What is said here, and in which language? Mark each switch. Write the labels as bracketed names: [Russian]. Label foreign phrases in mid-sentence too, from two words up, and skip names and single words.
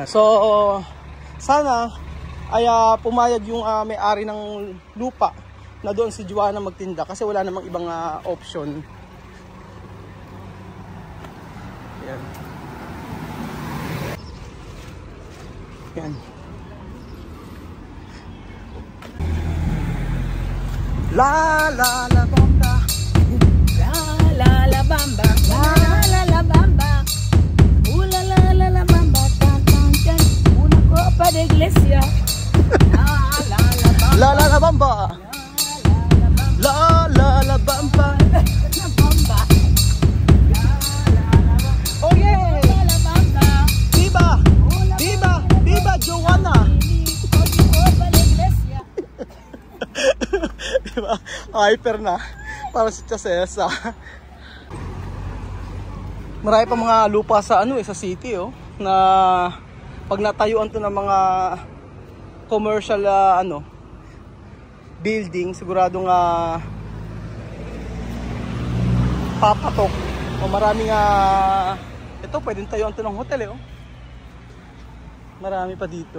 [Filipino] So, sana ay pumayag yung may-ari ng lupa na doon si Joanna magtinda kasi wala namang ibang option. Yan. Yan. [Spanish] La la la bamba. La la la bamba, la la la bamba. La la la la bamba, tan tan tan. Una copa de iglesia. La la la bamba. La la la bamba. La la la bamba. La bamba. [English] Oh yeah! [Spanish] La la bamba. Viva! Viva! Viva Joanna! Copa de iglesia. [Filipino] Diba? Hyper na. Para si Chasesa. Marami pa mga lupa sa sa city na pag natayuan to ng mga [English] commercial building, [Filipino] siguradong papatok o maraming ito pwedeng tayuan to ng hotel Marami pa dito.